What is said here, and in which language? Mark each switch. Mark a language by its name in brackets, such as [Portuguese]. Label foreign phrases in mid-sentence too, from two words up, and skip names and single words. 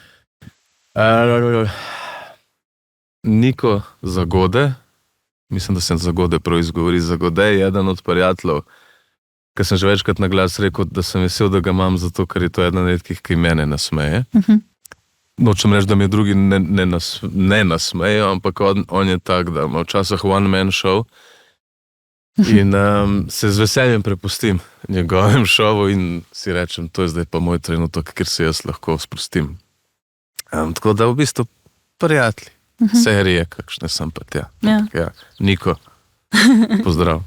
[Slovenian] Niko Zagode, mislim, da sem Zagode prav izgovori, Zagode je eden od prijateljev, ker sem že večkrat na glas rekel, da sem vesel, da ga imam, zato ker je to eden redkih, ki mene nasmeje. Nočem reči, da mi drugi ne nasmejo, ampak on je tak, da ima včasih [English] one man show [Slovenian] in se z veseljem prepustim njegovem šovu in si rečem, to je zdaj pa moj trenutek, kjer se jaz lahko sprostim. Tako da v bistvu prijatelji, serije, kakšne sem pa tja. Ja, Niko, pozdrav.